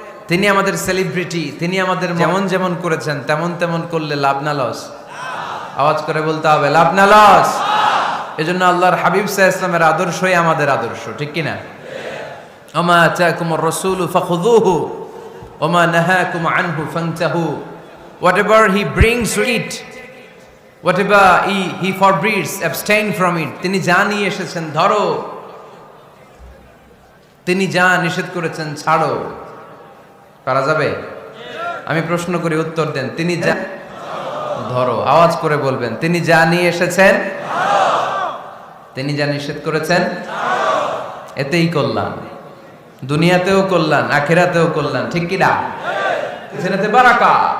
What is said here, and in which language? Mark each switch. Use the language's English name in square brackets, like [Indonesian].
[Bangla] তিনি আমাদের সেলিব্রিটি, তিনি আমাদের যেমন যেমন করেছেন তেমন তেমন করলে লাভ না লস? আওয়াজ করে বলতে হবে লাভ না লস। এজন্য আল্লাহর হাবিব সাল্লাল্লাহু আলাইহি ওয়াসাল্লামের আদর্শই আমাদের আদর্শ, ঠিক কি না? [Arabic] আমা আতাকুমুর রাসূলু ফাখুযুহু ওমা নাহাকুম আনহু ফান্তাহু, [English] whatever he brings to eat, whatever he forbids, abstain from it. [Bangla] তিনি যা নিয়ে এসেছেন ধরো, তিনি যা নিষেধ করেছেন ছাড়ো। পারা যাবে? আমি প্রশ্ন করি, উত্তর দেন। তিনি যা ধরো, আওয়াজ করে বলবেন। তিনি যা নিয়ে এসেছেন, তিনি যা নিষেধ করেছেন, এতেই কল্যাণ, দুনিয়াতেও কল্যাণ, আখিরাতেও কল্যাণ। ঠিক কি না? এতে বারাকা।